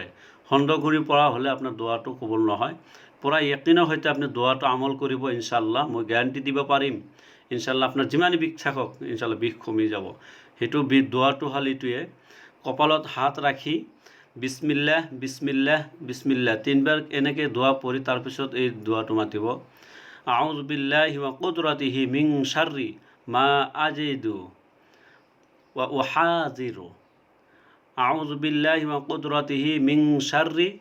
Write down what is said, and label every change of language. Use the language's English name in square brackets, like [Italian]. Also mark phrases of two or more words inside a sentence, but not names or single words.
[Assamese] সন্দেহ কৰি পৰা হ'লে আপোনাৰ দোৱাটো কবুল নহয়। পূৰা য়কিনৰ সৈতে আপুনি দোৱাটো আমল কৰিব ইনশাআল্লাহ, মই গ্যাৰাণ্টি দিব পাৰিম। ইনশাআল্লাহ আপোনাৰ যিমানে বিষ থাকক ইনশাআল্লাহ বিষ কমি যাব। সেইটো দোৱাটো হ'ল এইটোৱে, কপালত হাত ৰাখি [Arabic] بسم الله بسم الله بسم الله [Assamese] 3 বাৰ এনেকৈ দোৱা পঢ়ি তাৰপিছত এই দোৱাটো মাতিব। [Arabic] أعوذ بالله وقدرته من شر ما أجد وأحاذر. أعوذ بالله وقدرته من شر